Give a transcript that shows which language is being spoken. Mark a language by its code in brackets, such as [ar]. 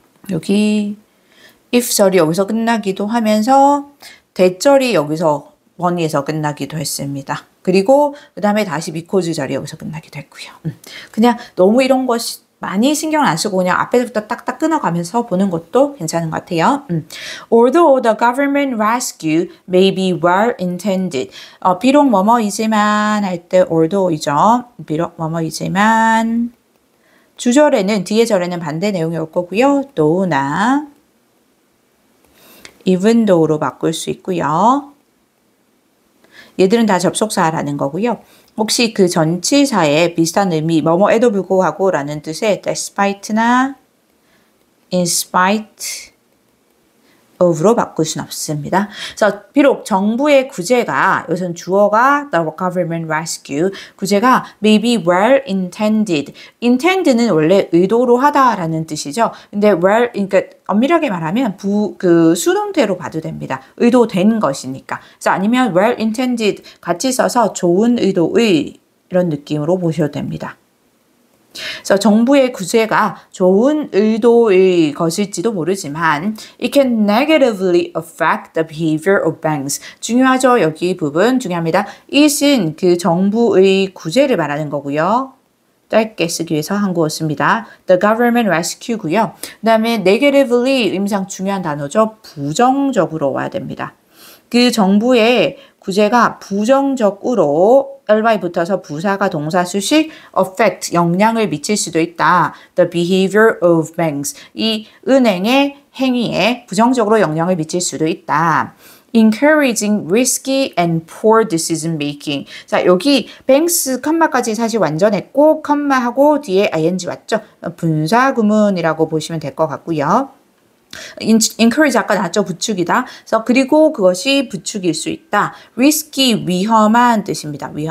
[ko] 여기 if절이 여기서 끝나기도 하면서 대절이 여기서 원위에서 끝나기도 했습니다. 그리고 그 다음에 다시 because 절이 여기서 끝나기도 했고요. 그냥 너무 이런 것이 많이 신경 안 쓰고 그냥 앞에부터 딱딱 끊어가면서 보는 것도 괜찮은 것 같아요. [en] Although the government rescue may be well intended. [ko] 비록 뭐뭐이지만 할 때 although이죠. 비록 뭐뭐이지만 주절에는 뒤에 절에는 반대 내용이 올 거고요. though나 even though로 바꿀 수 있고요. 얘들은 다 접속사라는 거고요. 혹시 그 전치사에 비슷한 의미 뭐뭐에도 불구하고 라는 뜻의 despite나 in spite of로 바꿀 수는 없습니다. 그래서 비록 정부의 구제가 여기서는 주어가 the government rescue 구제가 [en] may be well intended [ko] intend는 원래 의도로 하다라는 뜻이죠. 근데 well 그러니까 엄밀하게 말하면 그 수동태로 봐도 됩니다. 의도된 것이니까. 그래서 아니면 well intended 같이 써서 좋은 의도의 이런 느낌으로 보셔도 됩니다. 그래서 정부의 구제가 좋은 의도의 것일지도 모르지만 [en] it can negatively affect the behavior of banks. [ko] 중요하죠. 여기 부분 중요합니다. it은 그 정부의 구제를 말하는 거고요. 짧게 쓰기 위해서 한국어 씁니다. [en] The government rescue고요. [ko] 그 다음에 negatively 의미상 중요한 단어죠. 부정적으로 와야 됩니다. 그 정부의 구제가 부정적으로 ly 붙어서 부사가 동사 수식 affect 영향을 미칠 수도 있다. [en] The behavior of banks [ko] 이 은행의 행위에 부정적으로 영향을 미칠 수도 있다. [en] Encouraging risky and poor decision making. [ko] 자, 여기 banks 컴마까지 사실 완전했고 컴마하고 뒤에 ing 왔죠? 분사 구문이라고 보시면 될 것 같고요. encourage 아까 나왔죠? 부추기다. 그래서 그리고 그것이 부추길 수 있다. risky 위험한 뜻입니다.